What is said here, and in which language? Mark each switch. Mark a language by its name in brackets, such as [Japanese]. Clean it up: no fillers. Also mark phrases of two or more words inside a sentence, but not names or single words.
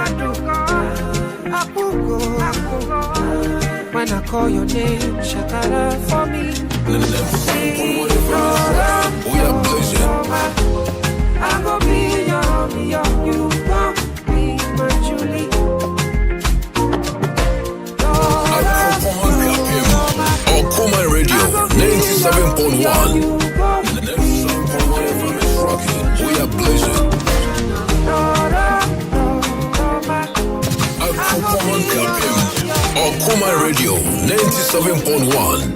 [English] When I call your name, shakara for me. I go be your, you gon' be my Julie. A.K.A Radio 97.1. We are blazing. A.K.A Radio 97.1.